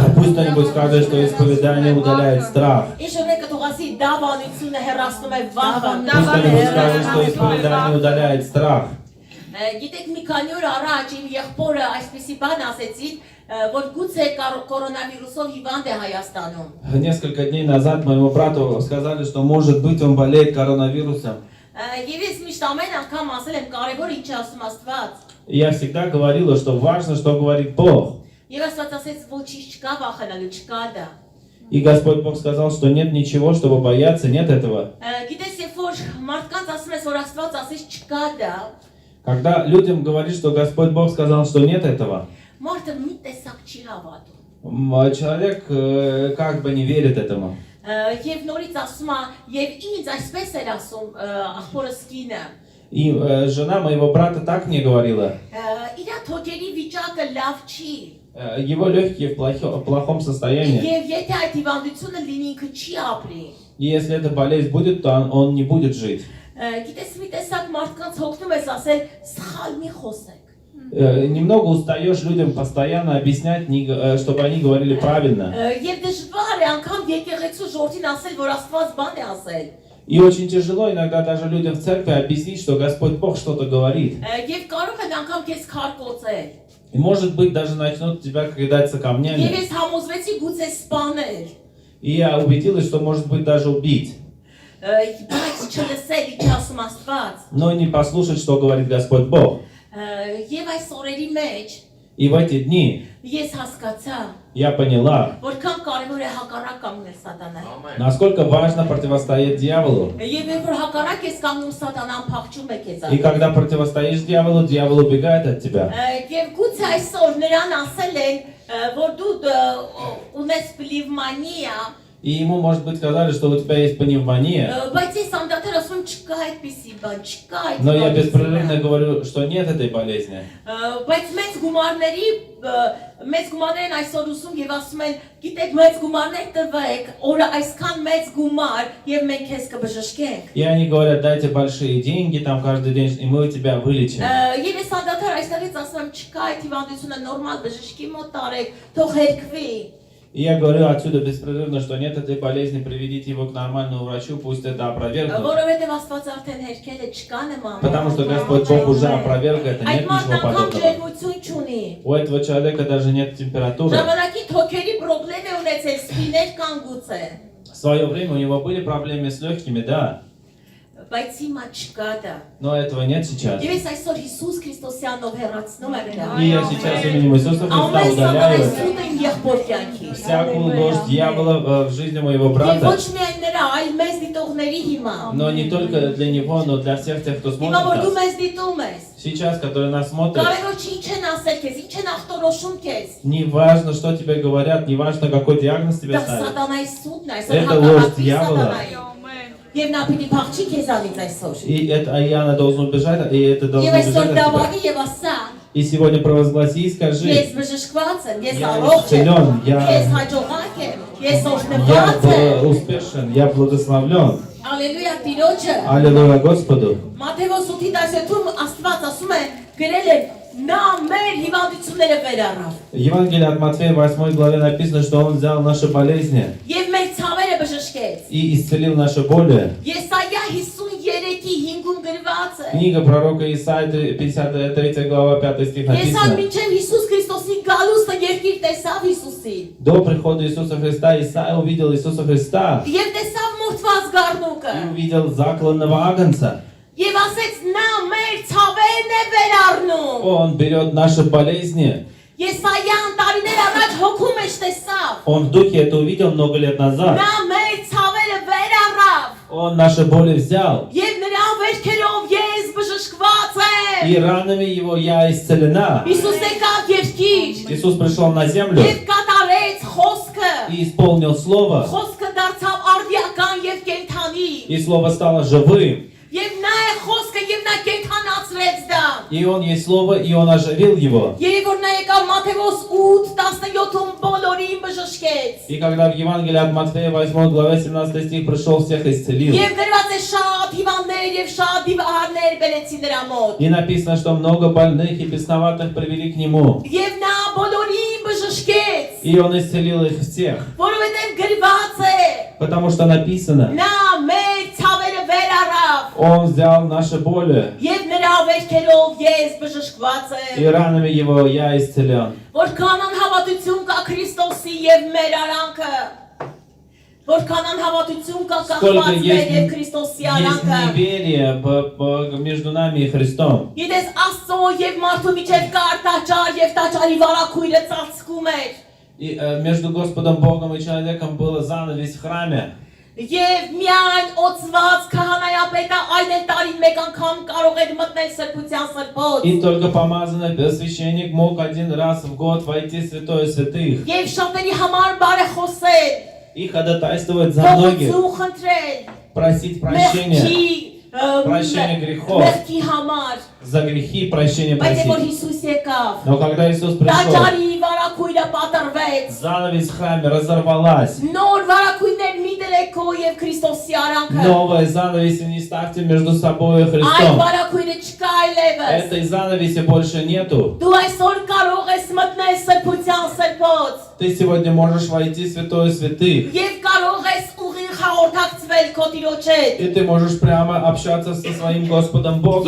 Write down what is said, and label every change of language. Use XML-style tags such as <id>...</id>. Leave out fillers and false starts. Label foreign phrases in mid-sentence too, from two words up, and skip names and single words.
<ru>Пусть кто-нибудь скажет, что исповедание удаляет страх.</ru> <hy>Իշոն մեկը թող ասի դավանությունը հեռացնում է վախը։</hy> <ru>Пусть кто-нибудь скажет, что исповедание удаляет страх.</ru> <hy>Գիտեք մի քանի օր առաջ իմ եղբորը այսպեսի բան ասեցի, որ գուցե կորոնավիրուսով հիվանդ է Հայաստանում։</hy> <ru>Несколько дней назад моему брату сказали, что может быть он болеет коронавирусом.</ru> <hy>Եվ ես միշտ ամեն անգամ ասել եմ կարևոր ինչ ասում Աստված։</hy> <ru>Я всегда говорила, что важно, что говорит Бог.</ru> <hy>Եվ Աստված ասեց ոչինչ չկա վախենալու, չկա դա։</hy> <ru>И Господь Бог сказал, что нет ничего, чтобы бояться, нет этого.</ru> <hy>Գիտես, երբ որ մարդկանց ասում ես, որ Աստված ասեց չկա դա,</hy> <ru>Когда людям говорит, что Господь Бог сказал, что нет этого,</ru> <hy>մարդը մի տեսակ չի հավատում։</hy> <ru>человек как бы не верит этому.</ru> <hy>Եվ նորից ասում է, եւ ինձ այսպես էր ասում աղբորս կինը։</hy> <ru>И жена моего брата так мне говорила.</ru> <hy>Իր թոքերի վիճակը լավ չի։</hy> <ru>Его легкие в плохом состоянии.</ru> <hy>Եվ եթե այդ հիվանդությունը լինի, ինքը չի ապրի։</hy> <ru>И если эта болезнь будет, то он не будет жить.</ru> <hy>Գիտես, մի տեսակ մարդկանց հոգնում ես ասել, սխալ մի խոսեք։</hy> <ru>Немного устаешь людям постоянно объяснять, чтобы они говорили правильно.</ru> <hy>Եվ դժվար է անգամ եկեղեցու ժողովրդին ասել, որ Աստված բան է ասել։</hy> <ru>И очень тяжело иногда даже людям в церкви объяснить, что Господь Бог что-то говорит.</ru> <hy>Եվ կարող են անգամ քեզ քարկոծել։</hy> <ru>И может быть даже начнут тебя кидаться</ru> <hy>Եվ</hy> <ru>камнями.</ru> <hy>ես համոզվեցի գուցե սպանել։</hy> <ru>И я убедилась, что может быть даже убить.</ru> <hy>Բայց չլսել ինչ ասում Աստված։</hy> <ru>Но не послушать, что говорит Господь Бог.</ru> <hy>Եվ այս օրերի մեջ</hy> <ru>И в эти дни</ru> <hy>ես հասկացա,</hy> <ru>я поняла,</ru> <hy>որքան կարևոր է հակառակ կանգնել սատանային։</hy> <ru>насколько важно противостоять дьяволу.</ru> <hy>Եվ երբ որ հակառակ ես կանգնում սատանան փախչում է քեզ։</hy> <ru>И когда противостоишь дьяволу, дьявол убегает от тебя.</ru> <hy>Եվ գուցե այսօր նրան ասել են, որ դու ունես պլիվմանիա,</hy> <ru>И ему, может быть, сказали, что у тебя есть пневмония.</ru> <hy>բայց ես անդադար ասում եմ չկա այդպիսի բան, չկա այդ։</hy> <ru>Но я беспрерывно говорю, что нет этой болезни.</ru> <hy>Բայց մեծ գումարներ են այսօր ուսում եւ ասում են, գիտեք, մեծ գումարներ տվեք, օրը այսքան մեծ գումար եւ մենք քեզ կբժշկենք։</hy> <ru>И они говорят, дайте большие деньги, там каждый день, и мы тебя вылечим.</ru> <hy>Եվ ես անդադար այստեղից ասում եմ, չկա այդ հիվանդությունը նորմալ բժշկի մոտ տարեք, թող հերկվի։</hy> <ru>И я говорю отсюда беспрерывно, что нет этой болезни, приведите его к нормальному врачу, пусть это опровергнут.</ru> <hy>Որովհետեւ Աստված արդեն հերկել է, չկա նման։</hy> <ru>Потому что Господь Бог уже опроверг это,</ru> <hy>Այդ</hy> <ru>нет ничего</ru> <hy>մարդն անգամ</hy> <ru>подобного.</ru> <hy>ջերմություն չունի։</hy> <ru>У этого человека даже нет температуры.</ru> <hy>Ժամանակի թոքերի խնդրեմ է ունեցել, սպիներ կան գուցե։</hy> <ru>В свое время у него были проблемы с легкими, да,</ru> <hy>Բայց հիմա չկա դա։</hy> <ru>но этого нет сейчас.</ru> <hy>Եվ ես այսօր Հիսուս Քրիստոսյանով հեռացնում եմ դա։</hy> <ru>И я сейчас именем Иисуса Христа</ru> <hy>Ամեն</hy> <ru>удаляю</ru> <hy>սատանայսուտ եմ եղբոր կյանքի։</hy> <ru>всякую ложь дьявола в жизни моего</ru> <hy>Եվ</hy> <ru>брата.</ru> <hy>ոչ միայն նրա, այլ մեզ դիտողների հիմա։</hy> <ru>Но не только для него, но для всех тех, кто</ru> <hy>Հիմա որ</hy> <ru>смотрит</ru> <hy>դու</hy> <ru>нас.</ru> <hy>մեզ դիտում ես,</hy> <ru>Сейчас, которые нас смотрят,</ru> <hy>կարևոր չի ինչ են ասել քեզ, ինչ են ախտորոշում քեզ։</hy> <ru>не важно, что тебе говорят, не важно, какой диагноз тебе</ru> <hy>Դա</hy> <ru>ставят.</ru> <hy>սատանայի սուտն է,</hy> <ru>Это</ru> <hy>այսօր</hy> <ru>ложь</ru> <hy>հակառակի դիավոլը։ սատանայի։ Եվ նա պիտի փախչի քեզանից այսօր։</hy> <ru>И она должна убежать, и это должно</ru> <hy>Եվ</hy> <ru>убежать</ru> <hy>այսօր</hy> <ru>от тебя.</ru> <hy>դավանի եւ ասա,</hy> <ru>И сегодня провозгласи и скажи,</ru> <hy>ես բժշկված եմ, ես</hy> <ru>Я</ru> <hy>առողջ եմ,</hy> <ru>исцелен, я-</ru> <hy>ես հաջողակ եմ, ես</hy> <ru>я</ru> <hy>օրհնված եմ։</hy> <ru>успешен, я благословлен.</ru> <hy>Ալելույա Տիրոջը։</hy> <ru>Аллилуйя Господу.</ru> <hy>Մատթեոս 8:10-ում Աստված ասում է, գրել է, նա մեր հիվանդությունները վերառավ։</hy> <ru>Евангелие от Матфея 8 главе написано, что Он взял наши болезни</ru> <hy>Եվ մեր ցավերը բժշկեց։</hy> <ru>и исцелил наши боли.</ru> <hy>Եսայա 53:5-ում գրված է։</hy> <ru>Книга пророка Исаии, 53 глава, 5 стих</ru> <hy>Եսան</hy> <ru>написано.</ru> <hy>մինչև Հիսուս Քրիստոսի գալուստը երկիր տեսավ Հիսուսին։</hy> <ru>До прихода Иисуса Христа Исаия увидел Иисуса Христа</ru> <hy>Եվ տեսավ մորթված գառնուկը։</hy> <ru>и увидел закланного агнца.</ru> <hy>Եվ ասեց նա մեր ցավերն է վերառնում։</hy> <ru>Он берет наши болезни.</ru> <hy>Եսայան տարիներ առաջ հոգու մեջ տեսավ։</hy> <ru>Он в духе это увидел много лет назад.</ru> <hy>Նա մեր ցավերը վերառավ։</hy> <ru>Он наши боли взял.</ru> <hy>Եվ նրա վերքերով ես բժշկված եմ։</hy> <ru>И ранами его я исцелена.</ru> <hy>Հիսուս եկավ</hy> <ru>Иисус пришел на землю</ru> <hy>եւ կատարեց խոսքը։</hy> <ru>и исполнил слово.</ru> <hy>Խոսքը դարձավ</hy> <ru>И Слово стало живым.</ru> <hy>Եվ նա է խոսքը եւ նա կենդանացրեց դա։</hy> <ru>И Он есть Слово, и Он оживил его.</ru> <hy>Երբ որ նա եկավ Մատթեոս 8:17-ում բոլորին բժշկեց։</hy> <ru>И когда в Евангелии от Матфея 8 главе 17 стих пришел, всех исцелил.</ru> <hy>Եվ գրված է շատ հիվանդներ եւ շատ դիվահարներ բերեցին նրա մոտ։</hy> <ru>И написано, что много больных и бесноватых привели к Нему.</ru> <hy>Եվ նա բոլորին բժշկեց,</hy> <ru>И Он исцелил их всех.</ru> <hy>որովհետեւ գրված է.</hy> <ru>Потому что написано,</ru> <hy>Նա մեր ցավերը վերառավ</hy> <ru>Он взял наши боли,</ru> <hy>եւ նրա վերքերով ես բժշկված</hy> <ru>и</ru> <hy>եմ։</hy> <ru>ранами Его я исцелен.</ru> <hy>Որքան անհավատություն կա Քրիստոսի եւ մեր արանքը։ Որքան անհավատություն կա</hy> <ru>Сколько</ru> <hy>կախված մեր եւ</hy> <ru>есть</ru> <hy>Քրիստոսի</hy> <ru>неверие между нами и Христом.</ru> <hy>Գիտես Աստծո եւ մարդու միջև կա տաճար եւ տաճարի վարակույրը ծածկում էր։</hy> <ru>И между Господом Богом и человеком было занавес в храме.</ru> <hy>Եվ միայն օծված քահանայապետը այն էլ տարին մեկ անգամ կարող էր մտնել սրբության սրբոց։</hy> <ru>И только помазанный священник мог один раз в год войти в святое святых</ru> <hy>Եվ շատերի համար բարեխոսել,</hy> <ru>и ходатайствовать за многих,</ru> <hy>ողջույն խնդրել,</hy> <ru>просить прощения прощения грехов,</ru> <hy>մեղքի համար։</hy> <ru>за грехи прощения</ru> <hy>Բայց որ</hy> <ru>просить.</ru> <hy>Հիսուս եկավ,</hy> <ru>Но когда Иисус пришел,</ru> <hy>տաճարի վարակույրը պատրվեց։</hy> <ru>занавес в храме разорвалась.</ru> <hy>Նոր վարակույրներ մի դրեք քո եւ Քրիստոսի аրանքը։</hy> <ru>Новые занавеси не ставьте между собой и</ru> <hy>Այդ</hy> <ru>Христом.</ru> <hy>վարակույրը չկա այլևս։</hy> <ru>Этой занавеси больше нету.</ru> <hy>Դու այսօր կարող ես մտնել սրբության սրբոց</hy> <ru>Ты сегодня можешь войти в святое святых.</ru> <hy>եւ կարող ես ուղիղ հաղորդակցվել քո Տիրոջ հետ</hy> <ru>И ты можешь прямо общаться со своим Господом Богом.</ru>